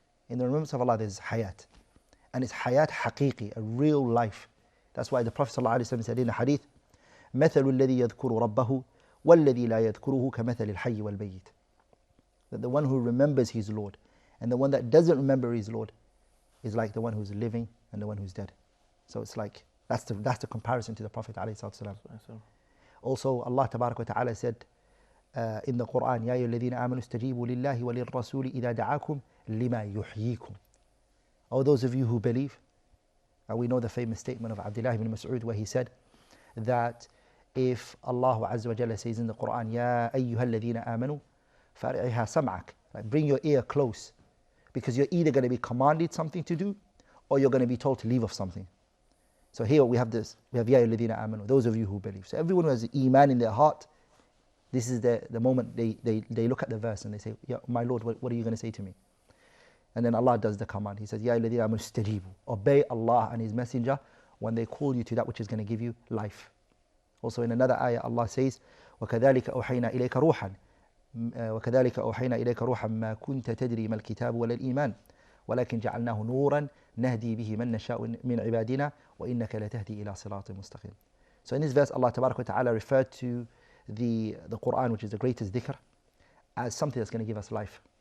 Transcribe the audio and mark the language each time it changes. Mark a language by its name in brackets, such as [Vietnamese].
[English] In the remembrance of Allah, there's hayat. And it's hayat haqiqi, a real life. That's why the Prophet ﷺ said in a hadith, [Arabic] مَثَلُ الَّذِي يَذْكُرُ رَبَّهُ وَالَّذِي لَا يَذْكُرُهُ كَمَثَلِ الْحَيِّ وَالْمَيِّتِ. [English] That the one who remembers his Lord and the one that doesn't remember his Lord is like the one who's living and the one who's dead. So it's like, that's the comparison to the Prophet ﷺ. Also, Allah Tabaraka wa Ta'ala said in the Quran, [Arabic] يَا أَيُّهَا الَّذِينَ آمَنُوا اسْتَجِيبُوا لِلَّهِ وَلِلرَّسُولِ إِذَا دَعَاكُمْ لِمَا يُحْيِيكُمْ. [English] O those of you who believe, and we know the famous statement of Abdullah ibn Mas'ud where he said that if Allah Azza wa Jalla says in the Quran, [Arabic] يَا أَيُّهَا الَّذِينَ آمَنُوا فَأَرِعِهَا سَمْعَكَ, [English] like bring your ear close, because you're either going to be commanded something to do or you're going to be told to leave off something. So here we have this, we have [Arabic] يَا أَيُّهَا الَّذِينَ آمَنُوا, [English] those of you who believe. So everyone who has iman in their heart, this is the moment they look at the verse and they say, yeah, my Lord, what are you going to say to me? And then Allah does the command. He says, [Arabic] يَا أَيُّهَا الَّذِينَ آمَنُوا اسْتَجِيبُوا, [English] obey Allah and His Messenger when they call you to that which is going to give you life. Also in another ayah, Allah says, [Arabic] وَكَذَلِكَ أَوْحَيْنَا إِلَيْكَ رُوحًا وَكَذَلِكَ أَوْحَيْنَا إِلَيْكَ رُوحًا مَا كُنْتَ تَدْرِي مَا الْكِتَابُ وَلَا الْإِيمَانُ وَلَكِنْ جَعَلْنَاهُ نُورًا نَهْدِي بِهِ مَن نَشَاءُ مِنْ عِبَادِنَا وَإِنَّكَ لَتَهْدِي إِلَى صِرَاطٍ مُسْتَقِيمٍ. [English] So in this verse, Allah Tabaraka wa Ta'ala referred to the Quran, which is the greatest dhikr, as something that's going to give us life.